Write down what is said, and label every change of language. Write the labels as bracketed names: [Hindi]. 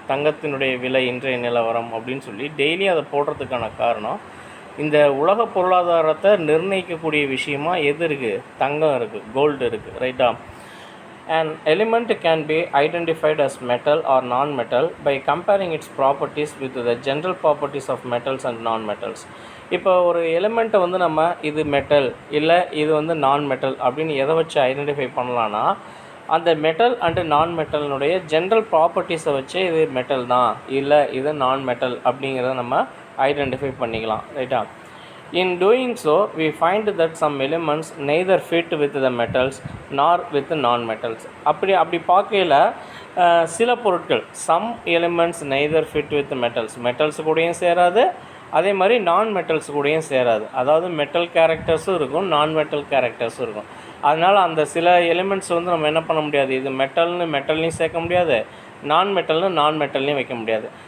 [Tamil] தங்கத்தினுடைய விலை இன்றைய நிலவரம் அப்படின்னு சொல்லி டெய்லி அதை போடுறதுக்கான காரணம், இந்த உலக பொருளாதாரத்தை நிர்ணயிக்கக்கூடிய விஷயமா எது இருக்குது, தங்கம் இருக்குது, கோல்டு இருக்குது. ரைட்டா. [English] An element can be identified as metal or non-metal by comparing its properties with the general properties of metals and non-metals. [Tamil] இப்போ ஒரு எலிமெண்ட்டை வந்து நம்ம இது மெட்டல் இல்லை இது வந்து நான் மெட்டல் அப்படின்னு எதை வச்சு ஐடென்டிஃபை பண்ணலான்னா, அந்த மெட்டல் அண்டு நான் மெட்டலினுடைய ஜென்ரல் ப்ராப்பர்ட்டிஸை வச்சு இது மெட்டல் தான் இல்லை இது நான் மெட்டல் அப்படிங்கிறத நம்ம ஐடென்டிஃபை பண்ணிக்கலாம். ரைட்டா. [English] In doing so, we find that some elements neither fit with the metals nor with the non-metals. [Tamil] அப்படி பார்க்கையில் சில பொருட்கள் [English] some elements neither fit with the [Tamil] metals கூடயும் சேராது, அதே மாதிரி நான் மெட்டல்ஸ் கூடயும் சேராது. அதாவது மெட்டல் கேரக்டர்ஸும் இருக்கும், நான் மெட்டல் கேரக்டர்ஸும் இருக்கும். அதனால் அந்த சில எலிமெண்ட்ஸ் வந்து நம்ம என்ன பண்ண முடியாது, இது மெட்டல்லையும் சேர்க்க முடியாது, நான் மெட்டல்லையும் வைக்க முடியாது.